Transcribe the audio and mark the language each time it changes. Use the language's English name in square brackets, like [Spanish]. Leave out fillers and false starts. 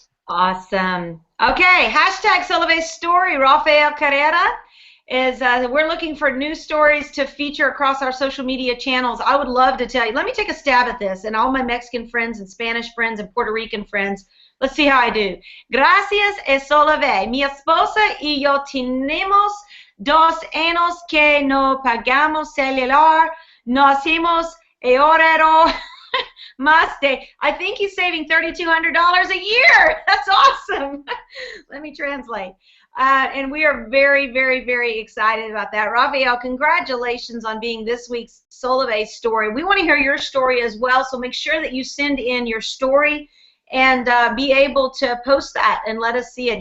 [English] Awesome. Okay, hashtag Solavei Story. Rafael Carrera is, we're looking for news stories to feature across our social media channels. I would love to tell you. Let me take a stab at this, and all my Mexican friends and Spanish friends and Puerto Rican friends. Let's see how I do. [Spanish] Gracias, [English] Solavei. [Spanish] Mi esposa y yo tenemos 2 años que no pagamos celular. No hacemos ahorro. [English] I think he's saving $3,200 a year. That's awesome. Let me translate. And we are very, very, very excited about that. Rafael, congratulations on being this week's Solavei story. We want to hear your story as well, so make sure that you send in your story and be able to post that and let us see it.